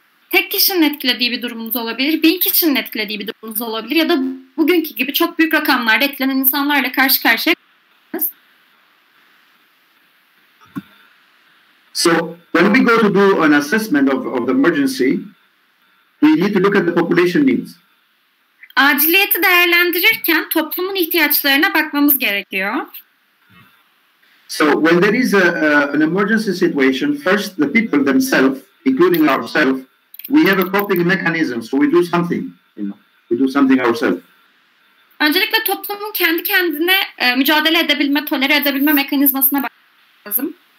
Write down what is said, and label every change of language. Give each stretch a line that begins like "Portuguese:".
Turkish: Tek kişinin etkilediği bir durumunuz olabilir, 1000 kişinin etkilediği bir durumunuz olabilir ya da bugünkü gibi çok büyük rakamlarda etkilenen insanlarla karşı karşıya.
English: So when we go to do an assessment of the emergency, we need to look at the population needs.
Turkish: Aciliyeti değerlendirirken toplumun ihtiyaçlarına bakmamız gerekiyor.
English: So when there is an emergency situation, first the people themselves, including ourselves, we have a coping mechanism. So we do something, we do something ourselves.
Turkish: Öncelikle toplumun kendi kendine mücadele edebilme, tolere edebilme mekanizmasına bakmamız lazım.